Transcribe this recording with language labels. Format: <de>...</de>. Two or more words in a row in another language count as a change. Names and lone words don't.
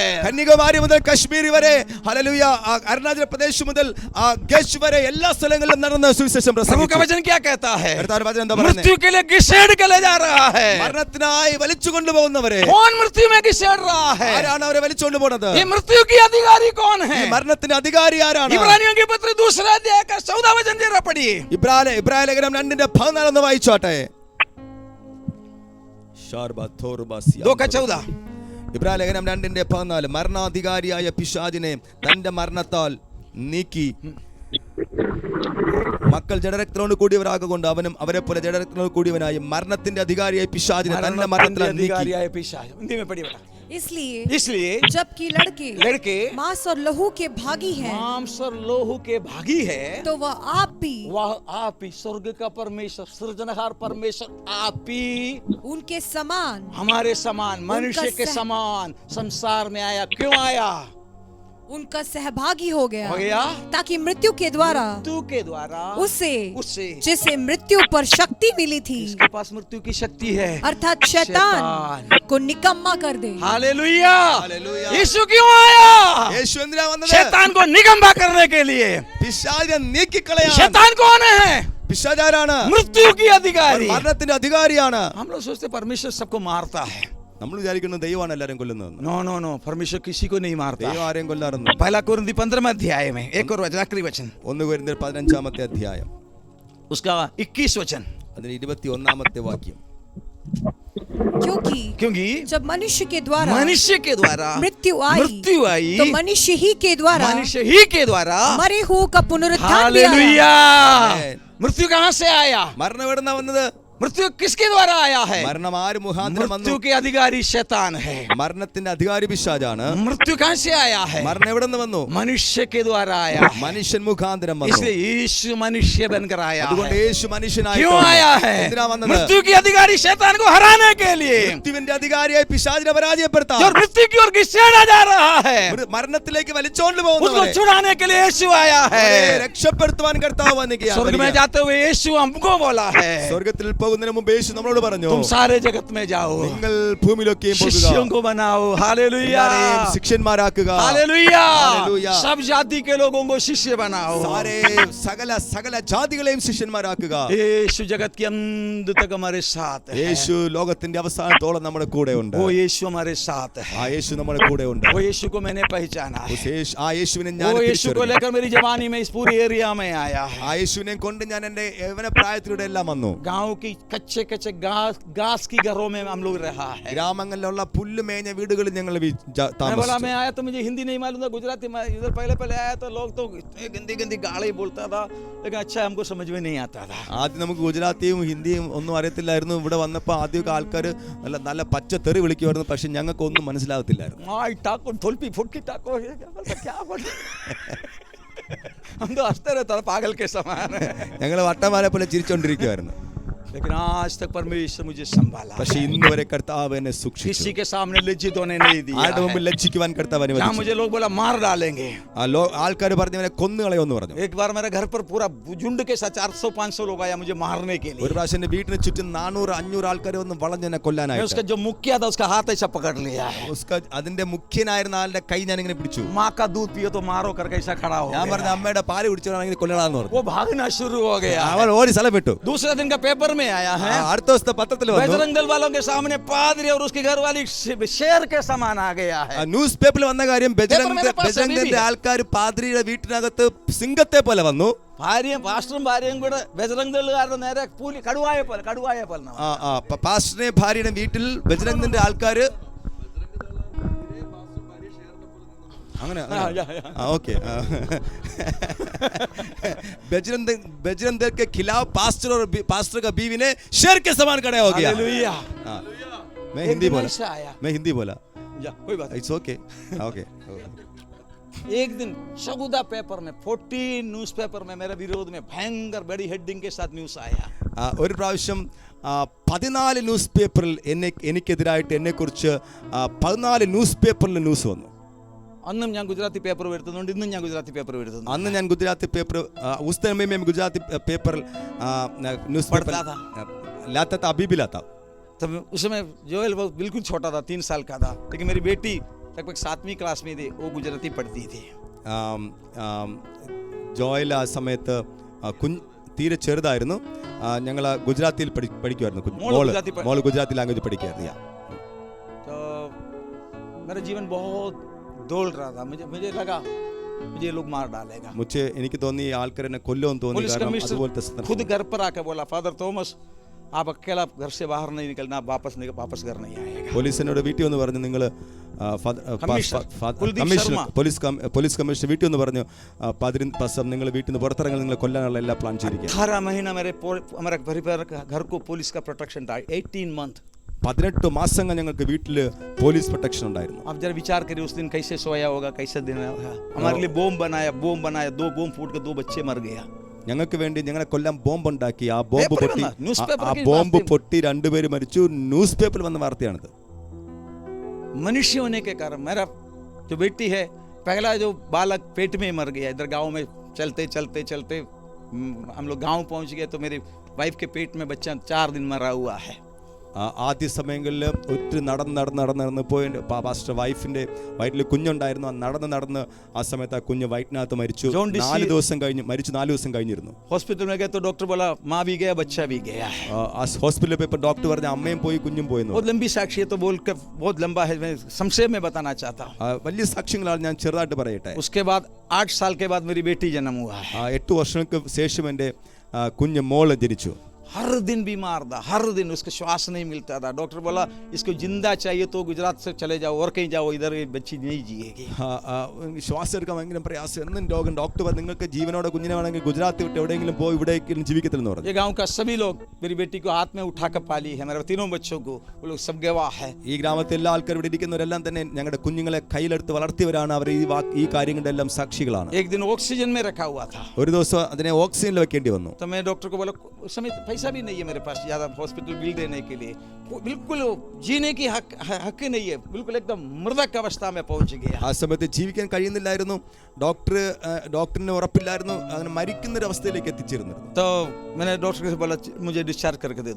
<ml>കന്യാകുമാരി മുതൽ കശ്മീർ വരെ ഹല്ലേലൂയ അരുണാചൽ പ്രദേശ് മുതൽ ഗച്ച് വരെ എല്ലാ സ്ഥലങ്ങളിലും നടന്ന സുവിശേഷം</ml> <hi>प्रभु का</hi> <ml>പ്രസംഗിച്ചു.</ml> <hi>वचन क्या कहता है?</hi> <ml>കർത്താവിന്റെ വചനം എന്താ പറയുന്നത്?</ml> <hi>मृत्यु के लिए घिसेड़ के ले जा रहा है.</hi> <ml>മരണത്തിനായി വലിച്ചു കൊണ്ടുപോകുന്നവരെ</ml> <hi>कौन मृत्यु में घिसेड़ रहा है?</hi> <ml>ആരാണ് അവരെ വലിച്ചുകൊണ്ട് പോകുന്നത്?</ml> <hi>ये मृत्यु की अधिकारी कौन है?</hi> <ml>ഈ മരണത്തിന്റെ അധികാരി ആരാണ്?</ml> <hi>इब्रानियों की पत्र 2 अध्याय का 14 वचन जरा पढ़िए.</hi> <ml>ഇബ്രായ ലേഖനം 2:14 ഒന്ന് വായിച്ചോട്ടെ. 2:14 ഇബ്രായ ലേഖനം 2:14 മരണാധികാരിയായ പിശാചിനെ തന്റെ മരണത്താൽ നീക്കി മക്കൾ ജഡരക്തത്തോട് കൂടിയവരാകൊണ്ട് അവനും അവരെ പോലെ ജഡരക്തത്തോട് കൂടിയവനായി മരണത്തിന്റെ അധികാരിയായ പിശാചിനെ തന്റെ മരണത്താൽ നീക്കി.</ml> <hi>हिंदी में पढ़िए बेटा. इसलिए जबकि लड़के मांस और लहू के भागी हैं, मांस और लोहू के भागी है, तो वह आप ही स्वर्ग का परमेश्वर, सृजनहार परमेश्वर आप ही उनके समान, हमारे समान, मनुष्य के समान संसार में आया. क्यों आया? उनका सहभागी हो गया गया ताकि मृत्यु के द्वारा उससे जिसे मृत्यु पर शक्ति मिली थी, इसके पास मृत्यु की शक्ति है, अर्थात शैतान को निकम्मा कर दे. हालेलुया. यीशु क्यों आया?</hi> <ml>യേശു എന്തിനാ വന്നത്?</ml> <hi>शैतान को निकम्मा करने के लिए.</hi> <ml>പിശാചിനെ നീക്കിക്കളയാൻ.</ml> <hi>शैतान कौन है?</hi> <ml>പിശാച് ആരാണ്?</ml> <hi>मृत्यु की अधिकारी.</hi> <ml>മരണത്തിന്റെ അധികാരിയാണ്.</ml> <hi>हम लोग सोचते परमेश्वर सबको मारता है.</hi> <ml>നമ്മൾ വിചാരിക്കുന്നത് ദൈവമാണ് എല്ലാവരും കൊല്ലുന്നത്.</ml> <hi>नो परमेश्वर किसी को नहीं मारता.</hi> <ml>ദൈവം ആരെയും കൊല്ലാറുണ്ട്.</ml> <hi>पहला कोरिन्थी 15 अध्याय में एक और वचन, आखिरी वचन,</hi> <ml>1 കൊരിന്ത്യർ 15 അധ്യായം</ml> <hi>उसका 21 वचन.</hi> <ml>അതിന്റെ 21 വാക്യം.</ml> <hi>क्योंकि जब मनुष्य के द्वारा मृत्यु आई तो मनुष्य ही के द्वारा मरे हुओं का पुनरुत्थान भी आया. हालेलुया. मृत्यु कहां से आया?</hi> <ml>മരണം എവിടുന്നാ വന്നത്?</ml> <hi>मृत्यु किसके द्वारा आया है?</hi> <ml>മരണം ആര് മുഖാന്തരം വന്നു?</ml> <hi>मृत्यु के अधिकारी शैतान है.</hi> <ml>മരണത്തിന്റെ അധികാരി പിശാചാണ്.</ml> <hi>मृत्यु कहां से आया है?</hi> <ml>മരണം എവിടെ നിന്ന് വന്നു?</ml> <hi>मनुष्य के द्वारा आया है.</hi> <ml>മനുഷ്യൻ മുഖാന്തരം വന്നു.</ml> <hi>इसलिए यीशु मनुष्य बनकर आया</hi> <ml>അതുകൊണ്ട്</ml> <hi>है.</hi> <ml>യേശു മനുഷ്യനായി</ml> <hi>क्यों आया है?</hi> <ml>എന്തിനാ വന്നത്?</ml> <hi>मृत्यु की अधिकारी शैतान को हराने के लिए.</hi> <ml>മൃത്യുവിന്റെ അധികാരിയായി പിശാചിനെ പരാജയപ്പെടുത്താൻ.</ml> <hi>जो मृत्यु की ओर घिसेड़ा जा रहा है,</hi> <ml>മരണത്തിലേക്ക് വലിച്ചോണ്ട്</ml> <hi>उसको</hi> <ml>പോകുന്നവരെ</ml> <hi>छुड़ाने के लिए यीशु आया है.</hi> <ml>രക്ഷപ്പെടുത്തുവാൻ കർത്താവ് വന്നിരിക്കുകയാണ്.</ml> <hi>स्वर्ग में जाते हुए यीशु हमको बोला है,</hi> <ml>സ്വർഗ്ഗത്തിൽ പോകുന്നതിന് മുമ്പ് യേശു നമ്മളോട് പറഞ്ഞു,</ml> <hi>तुम सारे जगत में जाओ,</hi> <ml>നിങ്ങൾ ഭൂമിയിലൊക്കെയും</ml> <hi>शिष्यों</hi> <ml>പോകുക,</ml> <hi>को बनाओ. हालेलुया. എല്ലാവരെയും ശിഷ്യന്മാരാക്കുക. हालेलुया. हालेलुया. सब जाति के लोगों को शिष्य बनाओ.</hi> <ml>സകല ജാതികളെയും ശിഷ്യന്മാരാക്കുക.</ml> <hi>यीशु जगत के अंत तक हमारे साथ है.</hi> <ml>യേശു ലോകത്തിന്റെ അവസാനത്തോളം നമ്മുടെ കൂടെ ഉണ്ട്.</ml> <hi>वो यीशु हमारे साथ है.</hi> <ml>ആ യേശു നമ്മുടെ കൂടെ ഉണ്ട്.</ml> <hi>वो यीशु को मैंने पहचाना है.</hi> <ml>ആ യേശുവിനെ ഞാൻ</ml> <hi>वो यीशु को लेकर मेरी जवानी में इस पूरी एरिया में आया है.</hi> <ml>ആ യേശുവിനെ കൊണ്ട് ഞാൻ എന്റെ യൗവന പ്രായത്തിലൂടെ എല്ലാം വന്നു.</ml> <hi>गांव की कच्चे घास की घरों में हम लोग रहा है.</hi> <ml>ഗ്രാമങ്ങളിലുള്ള പുല്ല് മേഞ്ഞ വീടുകളിൽ ഞങ്ങൾ</ml> <hi>मैं बोला मैं आया तो मुझे हिंदी नहीं मालूम था, गुजराती में इधर पहले आया तो लोग तो गंदी गाली बोलता था, लेकिन अच्छा हमको समझ में नहीं आता था.</hi> <ml>ആദ്യം നമുക്ക് ഗുജറാത്തിയും ഹിന്ദിയും ഒന്നും അറിയത്തില്ലായിരുന്നു. ഇവിടെ വന്നപ്പോൾ ആദ്യമൊക്കെ ആൾക്കാർ നല്ല പച്ച തെറി വിളിക്കുമായിരുന്നു. പക്ഷെ ഞങ്ങൾക്ക് ഒന്നും മനസ്സിലാകത്തില്ലായിരുന്നു.</ml> <hi>हम तो हंसते रहता था पागल के समान.</hi> <ml>ഞങ്ങൾ വട്ടമാലെ പോലെ ചിരിച്ചോണ്ടിരിക്കുവായിരുന്നു.</ml> <hi>लेकिन आज तक परमेश्वर मुझे संभाला.</hi> <ml>പക്ഷേ ഇന്ന് വരെ കർത്താവ് എന്നെ സൂക്ഷിച്ചു.</ml> <hi>किसी के सामने लज्जित होने नहीं दिया.</hi> <ml>ആരുടെ മുമ്പിൽ ലജ്ജിക്കുവാൻ കർത്താവ്</ml> <hi>जहाँ</hi> <ml>അനുവദിച്ചു.</ml> <hi>मुझे लोग बोला मार डालेंगे,</hi> <ml>ആൾക്കാർ പറഞ്ഞവനെ കൊന്നുകളയുമെന്ന് പറഞ്ഞു.</ml> <hi>एक बार मेरे घर पर पूरा झुंड के साथ 400-500 लोग आया मुझे मारने के लिए.</hi> <ml>ഒരു പ്രാവശ്യം എന്റെ വീടിന് ചുറ്റും 400-500 ആൾക്കാർ വന്ന് വളഞ്ഞെന്നെ കൊല്ലാനായിട്ട്.</ml> <hi>उसका जो मुखिया था उसका हाथ ऐसा पकड़ लिया है.</hi> <ml>അതിന്റെ മുഖ്യനായിരുന്ന ആളുടെ കൈ ഞാൻ ഇങ്ങനെ പിടിച്ചു.</ml> <hi>माँ का दूध पियो तो मारो करके ऐसा खड़ा हो</hi> <ml>ഞാൻ</ml> <hi>गया.</hi> <ml>പറഞ്ഞു അമ്മയുടെ പാല് കുടിച്ചവനാണെങ്കിൽ കൊല്ലണമെന്ന് പറഞ്ഞു.</ml> <hi>वो भागना शुरू हो गया.</hi> <ml>അവൻ ഓടി സ്ഥലം വിട്ടു.</ml> <hi>दूसरे दिन का पेपर में आया है,</hi> <ml>അടുത്ത ദിവസത്തെ പത്രത്തിൽ വന്നു.</ml> <hi>बजरंग दल वालों के सामने पादरी और उसकी घरवाली शेर के समान आ गया है.</hi> <ml>ന്യൂസ് പേപ്പറിൽ വന്ന കാര്യം ബജരംഗിന്റെ ആൾക്കാർ പാദ്രിയുടെ വീട്ടിനകത്ത് സിംഹത്തെ പോലെ വന്നു. ഭാര്യയും പാസ്റ്ററും ഭാര്യയും കൂടെ ബജറംഗ് ദളുകാരുടെ നേരെ പൂലി കടുവായ പോലെ പാസ്റ്ററിനെ ഭാര്യയുടെ വീട്ടിൽ ബജരംഗിന്റെ ആൾക്കാര് അങ്ങനെ</ml> <hi>ओके बजरंग दल के खिलाफ पास्टर का बीवी ने शेर के समान खड़ा हो गया। मैं हिंदी बोला कोई बात</hi> <en>it's okay okay.</en> <hi>एक दिन शगुदा पेपर में 14 न्यूज़पेपर में मेरे विरोध में भयंकर बड़ी हेडिंग के साथ न्यूज़ आया।</hi> <ml>ഒരു പ്രാവശ്യം 14 ന്യൂസ് പേപ്പറിൽ എനിക്കെതിരായിട്ട് എന്നെക്കുറിച്ച് 14 ന്യൂസ് പേപ്പറിൽ ന്യൂസ് വന്നു। അന്നും ഞാൻ ഗുജറാത്തി പേപ്പർ വരുത്തുന്നുണ്ട്, ഇന്നും ഞാൻ ഗുജറാത്തി പേപ്പർ വരുത്തുന്നു। അന്ന് ഞാൻ ഗുജറാത്തി പേപ്പർ</ml> <hi>उस समय में गुजराती पेपर न्यूज़ पेपर लाता था, अभी भी लाता। तब उस समय जोएल बिल्कुल छोटा था, 3 साल का था, लेकिन मेरी बेटी लगभग 7वीं क्लास में थी, वो गुजराती पढ़ती थी।</hi> <ml>ജോയൽ ആ സമയത്ത് തീരെ ചെറുതായിരുന്നു, ഞങ്ങൾ ഗുജറാത്തിയിൽ പഠിക്കുമായിരുന്നു, മോള് ഗുജറാത്തി ലാംഗ്വേജ് പഠിക്കുമായിരുന്നു।</ml> <hi>तो मेरा जीवन बहुत दौड़ रहा था, मुझे लगा मुझे लोग मार डालेगा।</hi> <ml>मुझे എനിക്ക് തോന്നി ആൾക്കാർ എന്നെ കൊല്ലുമെന്ന് തോന്നി, കാരണം അതുപോലത്തെ</ml> <hi>खुद घर पर आके बोला, फादर थॉमस आप अकेला घर से बाहर नहीं निकलना, वापस घर नहीं आएगा।</hi> <ml>പോലീസ് എന്നോട് വീട്ടിൽ വന്ന് പറഞ്ഞു, നിങ്ങൾ പോലീസ് കമ്മീഷണർ വീട്ടിൽ വന്ന് പറഞ്ഞു, നിങ്ങൾ വീട്ടിൽ നിന്ന് പുറത്തിറങ്ങാൻ നിങ്ങളെ കൊല്ലാനുള്ള എല്ലാ പ്ലാൻ ചെയ്തിരിക്കുക।</ml> <hi>18 महीना मेरे घर को पुलिस का प्रोटेक्शन था, 18 मंथ।</hi> <ml>18 മാസങ്ങൾ ഞങ്ങൾക്ക് വീട്ടിൽ പോലീസ് പ്രൊട്ടക്ഷൻ ഉണ്ടായിരുന്നു।</ml> <hi>आप जरा विचार करिए उस दिन कैसे सोया होगा, कैसे दिन होगा। हमारे लिए बॉम्ब बनाया, 2 बॉम्ब फूट के 2 बच्चे मर गया।</hi> <ml>ഞങ്ങൾക്ക് വേണ്ടി ഞങ്ങളെ കൊല്ലാൻ ബോംബ് ഉണ്ടാക്കി, ആ ബോംബ് പൊട്ടി 2 പേര് മരിച്ചു। ന്യൂസ് പേപ്പറിൽ വന്ന വാർത്തയാണിത്।</ml> <hi>मनुष्य होने के कारण मेरा जो बेटी है, पहला जो बालक पेट में मर गया। इधर गांव में चलते हम लोग गांव पहुंच गए तो मेरी वाइफ के पेट में बच्चा 4 दिन मरा हुआ है।</hi> <ml>ആദ്യ സമയങ്ങളിൽ ഒത്തിരി നടന്ന് പോയി പാസ്റ്റർ വൈഫിന്റെ വയറ്റിൽ കുഞ്ഞുണ്ടായിരുന്നു, നടന്ന് ആ സമയത്ത് ആ കുഞ്ഞ് വയറ്റിനകത്ത് മരിച്ചു। 4 ദിവസം കഴിഞ്ഞ് മരിച്ചു, 4 ദിവസം കഴിഞ്ഞിരുന്നു।</ml> <hi>ഹോസ്പിറ്റൽ में गए तो डॉक्टर बोला मां भी गया, बच्चा भी गया है।</hi> <ml>ഹോസ്പിറ്റലിൽ പോയപ്പോൾ ഡോക്ടർ പറഞ്ഞു അമ്മയും പോയി കുഞ്ഞും പോയി।</ml> <hi>बहुत लंबी साक्षी है तो बोलकर बहुत लंबा है, मैं संक्षेप में बताना चाहता हूं।</hi> <ml>വലിയ സാക്ഷ്യങ്ങളാണ്, ഞാൻ ചെറുതായിട്ട് പറയട്ടെ।</ml> <hi>उसके बाद 8 साल के बाद मेरी बेटी जन्म हुआ है।</hi> <ml>8 വർഷങ്ങൾക്ക് ശേഷം എൻ്റെ കുഞ്ഞ് മോള് ജനിച്ചു।</ml> <hi>हर दिन बीमार था, हर दिन उसको श्वास नहीं मिलता था। डॉक्टर बोला इसको जिंदा चाहिए तो गुजरात से चले जाओ और कहीं जाओ, इधर ये बच्ची नहीं जिएगी।</hi> <ml>ശ്വാസം എടുക്കാൻ ഭയങ്കര പ്രയാസം, എന്നും രോഗം। ഡോക്ടർ പറഞ്ഞു നിങ്ങൾക്ക് ജീവനോടെ കുഞ്ഞിനെ വേണമെങ്കിൽ ഗുജറാത്ത് വിട്ട് എവിടെയെങ്കിലും പോയി, ഇവിടെ ജീവിക്കത്തില്ലെന്ന് പറഞ്ഞു।</ml> <hi>ये गांव का सभी लोग मेरी बेटी को हाथ में उठाकर पाली है, मेरे 3 बच्चों को, वो लोग सब गवाह है।</hi> <ml>ഈ ഗ്രാമത്തിലെ എല്ലാ ആൾക്കാരും ഇവിടെ ഇരിക്കുന്നവരെല്ലാം തന്നെ ഞങ്ങളുടെ കുഞ്ഞുങ്ങളെ കയ്യിലെടുത്ത് വളർത്തിയവരാണ്, അവർ ഈ കാര്യങ്ങളുടെ എല്ലാം സാക്ഷികളാണ്।</ml> <hi>एक दिन ऑक्सीजन में रखा हुआ था,</hi> <ml>ഒരു ദിവസം അതിനെ ഓക്സിജനിൽ വെക്കേണ്ടി വന്നു।</ml> <hi>तो मैं डॉक्टर को बोला उस समय पैसा भी नहीं है मेरे पास ज्यादा हॉस्पिटल बिल देने के लिए, बिल्कुल जीने की हक नहीं है, बिल्कुल एकदम मृतक अवस्था में पहुंच गया।</hi> <ml>ആ സമയത്ത് ജീവിക്കാൻ കഴിയുന്നില്ലായിരുന്നു, ഡോക്ടറിന് ഉറപ്പില്ലായിരുന്നു, അങ്ങനെ മരിക്കുന്ന ഒരു അവസ്ഥയിലേക്ക് എത്തിച്ചിരുന്നു।</ml> <hi>तो मैंने डॉक्टर से बोला मुझे डिस्चार्ज करके दे दो।</hi>